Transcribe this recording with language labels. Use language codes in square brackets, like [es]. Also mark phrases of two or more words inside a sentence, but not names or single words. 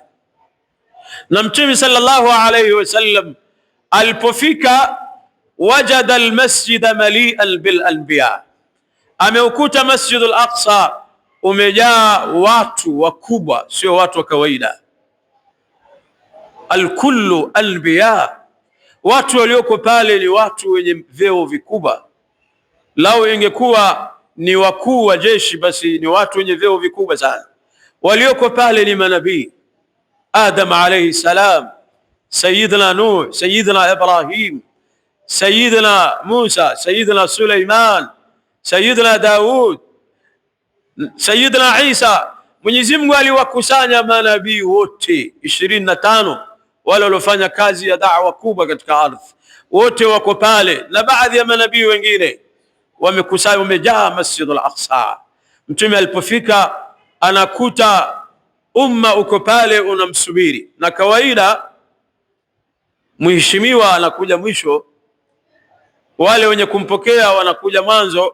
[sw] Na Mtume [ar] صلى الله عليه وسلم [sw] alipofika, [ar] وجد المسجد مليئا بالأنبياء, [sw] ameukuta Masjid al-Aqsa umejaa watu wakubwa, sio watu wa kawaida. [ar] الكل أنبياء, [sw] watu walioko pale ni watu wenye vyeo vikubwa. Lao ingekuwa ni wakuu wa jeshi, basi ni watu wenye vyeo vikubwa sana. Walioko pale ni manabii: Adam [ar] عليه السلام, [sw] Sayyidina Nuh, Sayyidina Ibrahim, Sayyidina Musa, Sayyidina Suleiman, Sayyidina Daud, Sayyidina Isa. Mwenyezi Mungu aliwakusanya manabii wote 25 wale waliofanya kazi ya da'wa kubwa katika ardhi, wote wako pale, na baadhi ya manabii wengine wamekusanya, wamejaa Masjid al-Aqsa. Mtume alipofika anakuta umma uko pale unamsubiri, na kawaida mheshimiwa anakuja mwisho, wale wenye kumpokea wanakuja mwanzo.